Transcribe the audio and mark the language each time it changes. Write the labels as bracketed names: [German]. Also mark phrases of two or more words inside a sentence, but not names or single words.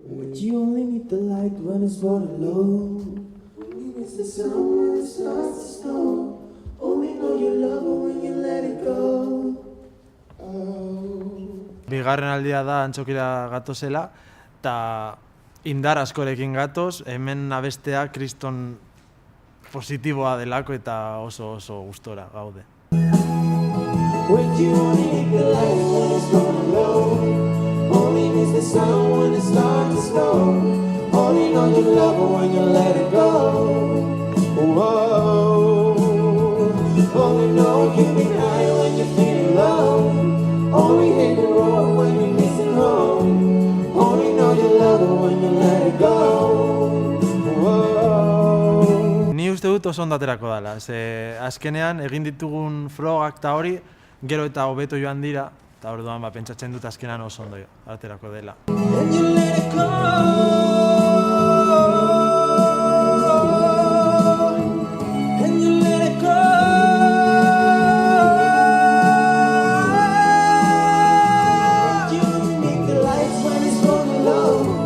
[English] But you only need the light when it's running low. Only miss the sun when it starts to snow. Only know you love her when you let it go. [Basque] Bigarren aldia da Antzokira gatozela, eta indar askorekin gatoz, hemen abestea kriston positiboa delako eta oso gustora gaude. [English] When you only need the light when it's running low. Only miss the sun when it starts to snow. Only know you love her when you let it go. Whoa. Only know you be high when you're feeling low. Only hit the road when you're missing home. Only know you love her when you let it go. Whoa. [Basque] Ni uste dut oso ondo aterako dela, azkenean egin ditugun frogak eta hori gero eta hobeto joan dira, eta orduan pentsatzen dut azkenean oso ondo aterako dela. [English] And you let it go. And you let it go. You only make the lights when it's running low.